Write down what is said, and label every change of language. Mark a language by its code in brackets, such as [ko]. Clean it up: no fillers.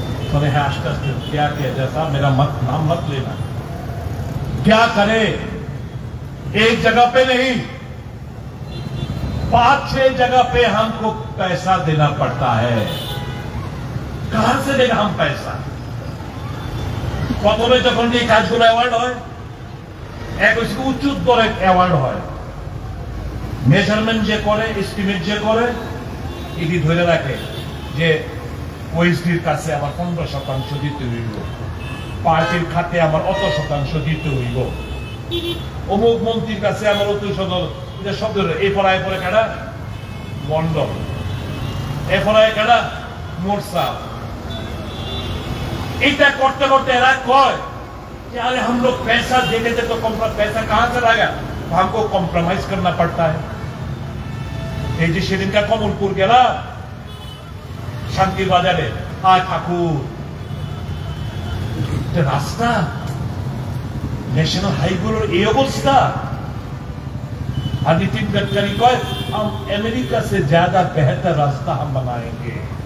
[hi] तो है आस्ते आस्ते क्या किया जैसा मेरा नाम मत लेना। क्या करे? एक जगह पे नहीं, 5-6 जगह पे हमको पैसा देना पड़ता है। कहां से देगा हम पैसा? [bn] प्रथम যখন এই কাজগুলো অ্যাওয়ার্ড হয়, এক উচ্চ দরে অ্যাওয়ার্ড হয়, মেজারমেন্ট যে করে, এস্টিমেট যে করে, এটি ধরে রাখে যে ওএসডির কাছে আমার 15% দিতে হইব, পার্টির খাতে আমার অত শতাংশ দিতে হইব, অমুক মন্ত্রীর কাছে আমার অত শব্দ, এই পড়ায় পরে কাটা মন্ডল, এ পড়ায় কাটা মোরসা। এটা করতে করতে এরা কয় [hi] कि अरे हम लोग पैसा देने थे तो पैसा कहां से लाएगा? तो हमको कॉम्प्रोमाइज करना पड़ता है। [bn] এই যে সেদিনকার কমলপুর গেলা শান্তির বাজারে, আর ঠাকুর রাস্তা, ন্যাশনাল হাইওয়ের এই অবস্থা। আর নীতিন গডকরি কয় [hi] हम अमेरिका से ज्यादा बेहतर रास्ता हम बनाएंगे।